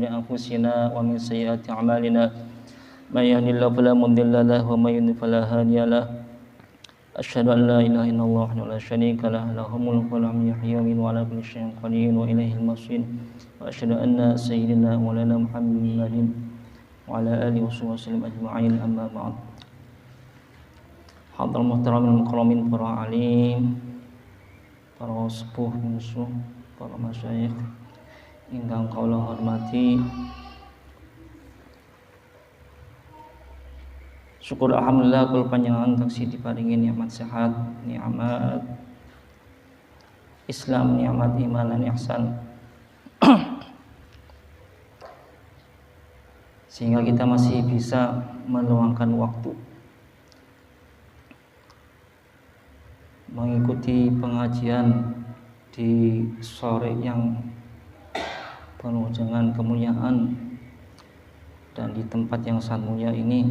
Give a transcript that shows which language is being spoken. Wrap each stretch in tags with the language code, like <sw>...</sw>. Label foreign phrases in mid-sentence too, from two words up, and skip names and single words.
<ar>أنفسنا ومن سيئات أعمالنا من يهد الله فلا مضل له ومن يضلل فلا هادي له أشهد أن لا إله إلا الله وحده لا شريك له له الملك وله يحيي ويميت وعلى كل شيء قدير وإليه المصير وأشهد أن سيدنا مولانا محمد وعلى آله وصحبه وسلم أجمعين أما بعد. حاضرين محترمين مكرمين,</ar> <jv>para alim, para sepuh musuh, para masyayikh ingkang kula hormati. Syukur alhamdulillah kul panjenengan taksih diparingi nikmat sehat,</jv> <id>nikmat Islam, nikmat iman dan ihsan. Sehingga kita masih bisa meluangkan waktu mengikuti pengajian di sore yang penuh dengan kemuliaan dan di tempat yang sangat mulia ini.</id>